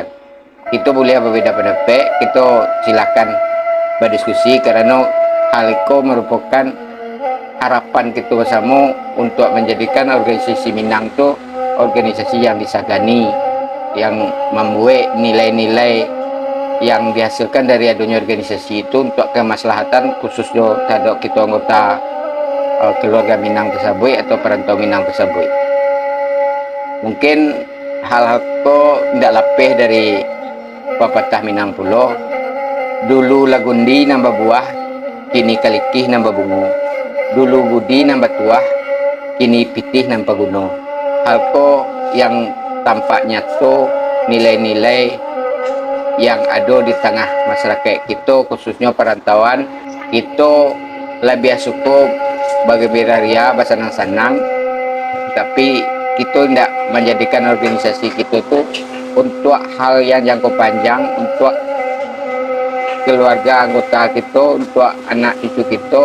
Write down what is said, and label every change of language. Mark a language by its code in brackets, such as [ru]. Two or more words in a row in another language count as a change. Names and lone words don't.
[id] Kita boleh berbeda pendapat, kita silakan berdiskusi karena hal itu merupakan harapan kita bersama untuk menjadikan organisasi Minang itu organisasi yang disegani, yang membuat nilai-nilai yang dihasilkan dari adanya organisasi itu untuk kemaslahatan khususnya terhadap kita anggota keluarga Minang tersebut atau perantau Minang tersebut. Mungkin hal-hal itu tidak lapih dari pepatah Minang Pulau. [min] Dulu lagundi nambah buah, kini kalikih nambah bunga. Dulu budi nambah tuah, kini pitih nambah gunung. [id] Hal itu yang tampak nyata nilai-nilai yang ada di tengah masyarakat kita khususnya perantauan. Kita lebih suka bagi biraria bersenang-senang, tapi kita tidak menjadikan organisasi kita itu untuk hal yang jangka panjang, untuk keluarga anggota kita, untuk anak cucu kita.